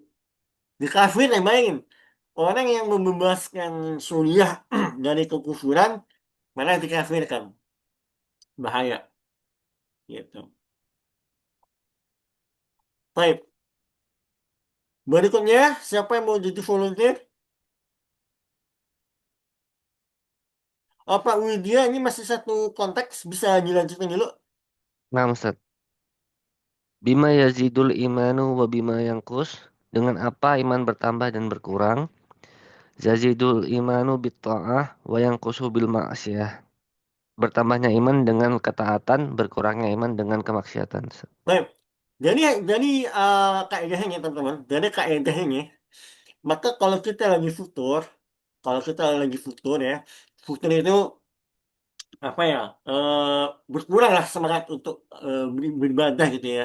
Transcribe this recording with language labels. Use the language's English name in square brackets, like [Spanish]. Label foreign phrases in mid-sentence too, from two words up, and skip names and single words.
[Indonesian] Dikafir yang bayangin, orang yang membebaskan Suriah dari kekufuran malah dikafirkan, bahaya, gitu. Baik, berikutnya siapa yang mau jadi volunteer? Pak Widya ini masih satu konteks, bisa dilanjutin dulu. nah, Ustaz. [Arabic] بما يزيد الإيمان و بما ينقص. [Indonesian] Dengan apa iman bertambah dan berkurang? [Arabic] يزيد الإيمان بالطاعة و ينقص بالمعصية. [Indonesian] Bertambahnya iman dengan ketaatan, berkurangnya iman dengan kemaksiatan. Baik, jadi kaedahnya teman-teman, dari kaedahnya, maka kalau kita lagi futur ya, futur itu apa ya, berkurang lah semangat untuk beribadah gitu ya.